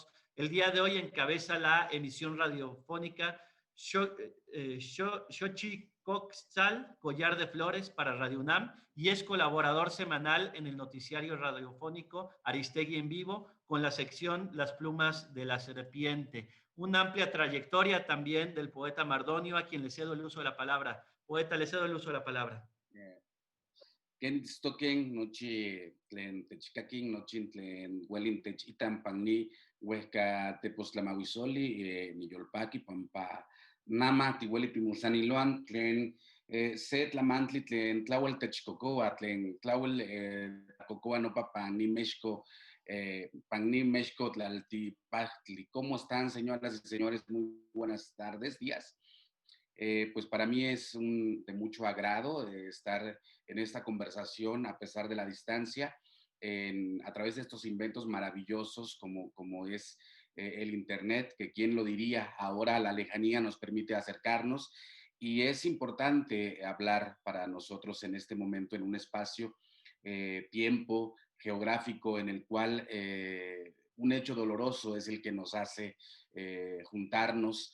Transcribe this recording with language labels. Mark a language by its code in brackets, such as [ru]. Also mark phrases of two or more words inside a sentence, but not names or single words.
[es] El día de hoy encabeza la emisión radiofónica Xochicoxal, Collar de Flores para Radio UNAM, y es colaborador semanal en el noticiario radiofónico Aristegui en Vivo con la sección Las Plumas de la Serpiente. Una amplia trayectoria también del poeta Mardonio, a quien le cedo el uso de la palabra. Poeta, le cedo el uso de la palabra. [nhe] ken stoken nochi tlen techcaquin nochi tlen huelin techitan panni huesca tepoztlamahuizoli niyolpaki pampa nama tihueli timulsaniloan tlen se tlamantli tlen tlauel techcocoa tlen tlauel cocoa nopa pani México Pagni México Tlaltipachtli. [es] ¿Cómo están, señoras y señores? Muy buenas tardes, días. Pues para mí es de mucho agrado estar en esta conversación a pesar de la distancia, a través de estos inventos maravillosos como es el Internet, que quién lo diría, ahora la lejanía nos permite acercarnos y es importante hablar para nosotros en este momento en un espacio, tiempo geográfico en el cual un hecho doloroso es el que nos hace juntarnos.